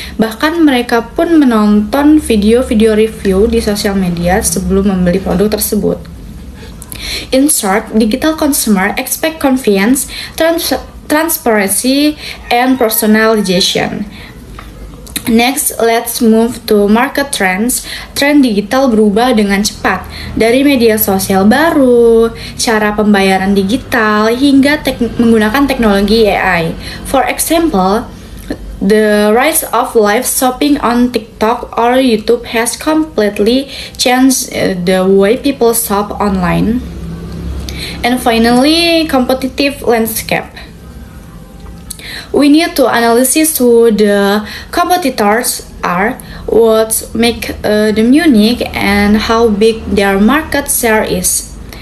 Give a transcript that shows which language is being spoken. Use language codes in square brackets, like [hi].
[id] Bahkan mereka pun menonton video-video review di sosial media sebelum membeli produk tersebut. [en] In short, digital consumer expect convenience, transparency, and personalization. Next, let's move to market trends. [id] Tren digital berubah dengan cepat, dari media sosial baru, cara pembayaran digital, hingga menggunakan teknologi AI. [en] For example, the rise of live shopping on TikTok or YouTube has completely changed the way people shop online. And finally, competitive landscape. We need to analyze who the competitors are, what make them unique, and how big their market share is.